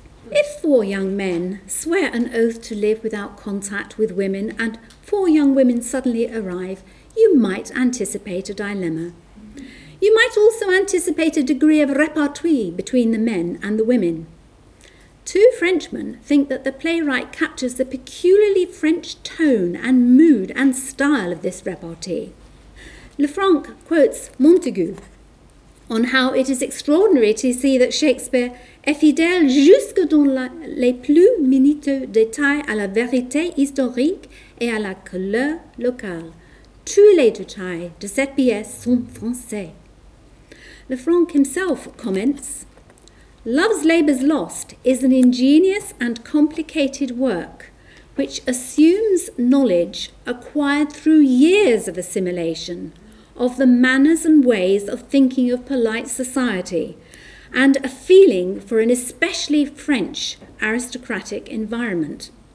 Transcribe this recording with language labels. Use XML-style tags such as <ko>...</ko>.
<en>If 4 young men swear an oath to live without contact with women and 4 young women suddenly arrive, you might anticipate a dilemma. You might also anticipate a degree of repartee between the men and the women. 2 Frenchmen think that the playwright captures the peculiarly French tone and mood and style of this repartee. Lefranc quotes Montaigu on how it is extraordinary to see that</en> <fr>Shakespeare est fidèle jusque dans les plus minutieux détails à la vérité historique et à la couleur locale. Tous les détails de cette pièce sont français.</fr> <en>Lefranc himself comments, Love's Labour's Lost is an ingenious and complicated work, which assumes knowledge acquired through years of assimilation of the manners and ways of thinking of polite society, and a feeling for an especially French aristocratic environment.</en>